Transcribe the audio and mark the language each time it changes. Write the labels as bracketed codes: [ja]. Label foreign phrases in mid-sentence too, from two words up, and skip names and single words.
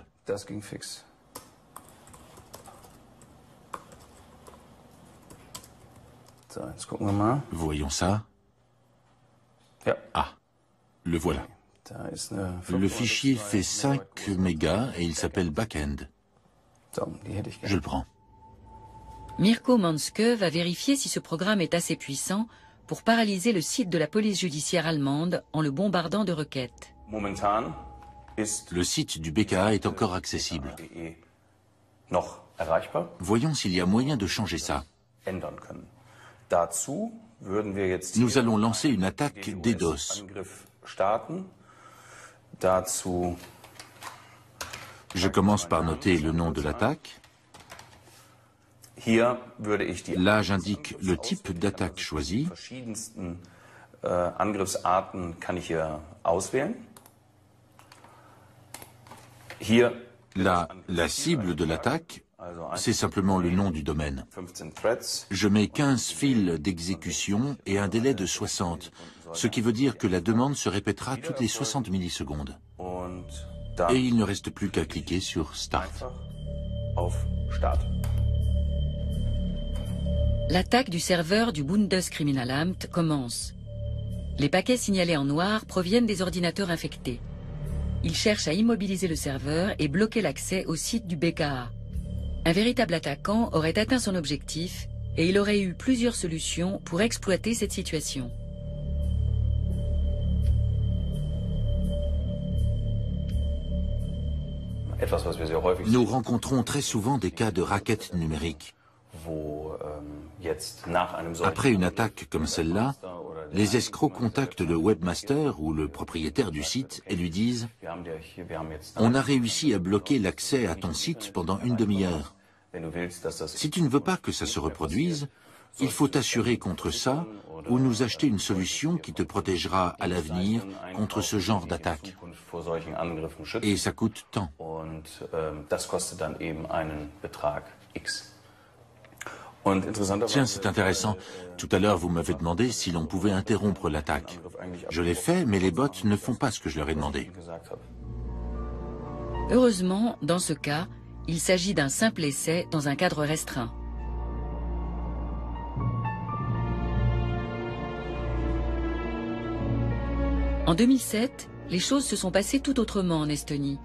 [de] Das ging fix. So, jetzt gucken wir mal. [fr] Voyons ça. [de] Ja. [fr] Ah, le voilà. [de] Da ist eine [fr] Le fichier fait 5 mégas et il s'appelle Backend. [de] So, die hätte ich [fr] Je [de] gerne. [fr] le prends. Mirko Manske va vérifier si ce programme est assez puissant pour paralyser le site de la police judiciaire allemande en le bombardant de requêtes. [de] Momentan ist [fr] Le site du BKA est encore accessible. [de] BKA.de noch erreichbar, [fr] Voyons s'il y a moyen de changer ça. [de] ändern können. Dazu würden wir jetzt [fr] Nous allons lancer une attaque DDoS. [de] Angriff starten. Dazu [fr] Je commence par noter le nom de l'attaque. [de] hier würde ich die [fr] Là, j'indique le type d'attaque choisie. [de] verschiedensten Angriffsarten kann ich hier auswählen. Hier [fr] Là, la cible de l'attaque, c'est simplement le nom du domaine. [de] 15 threads. [fr] Je mets 15 fils d'exécution et un délai de 60, ce qui veut dire que la demande se répétera toutes les 60 millisecondes. [de] Und [fr] Et [de] dann [fr] il ne reste plus qu'à cliquer sur Start. [de] einfach auf Start. [fr] L'attaque du serveur du Bundeskriminalamt commence. Les paquets signalés en noir proviennent des ordinateurs infectés. Ils cherchent à immobiliser le serveur et bloquer l'accès au site du BKA. Un véritable attaquant aurait atteint son objectif et il aurait eu plusieurs solutions pour exploiter cette situation. [de] Etwas, was wir sehr häufig [fr] Nous rencontrons très souvent des cas de raquettes numériques. [de] wo jetzt nach einem solchen [fr] Après une attaque comme celle-là, les escrocs contactent le webmaster ou le propriétaire du site et lui disent [de] wir haben jetzt « [fr] On a réussi à bloquer l'accès à ton site pendant une demi-heure. [de] wenn du willst, dass das [fr] Si tu ne veux pas que ça se reproduise, il faut t'assurer contre ça ou nous acheter une solution qui te protégera à l'avenir contre ce genre d'attaque. [de] vor solchen Angriffen schützt. [fr] Et ça coûte tant. [de] Und das kostet dann eben einen Betrag X. [fr] Tiens, c'est intéressant. Tout à l'heure, vous m'avez demandé si l'on pouvait interrompre l'attaque. Je l'ai fait, mais les bots ne font pas ce que je leur ai demandé. Heureusement, dans ce cas, il s'agit d'un simple essai dans un cadre restreint. En 2007, les choses se sont passées tout autrement en Estonie.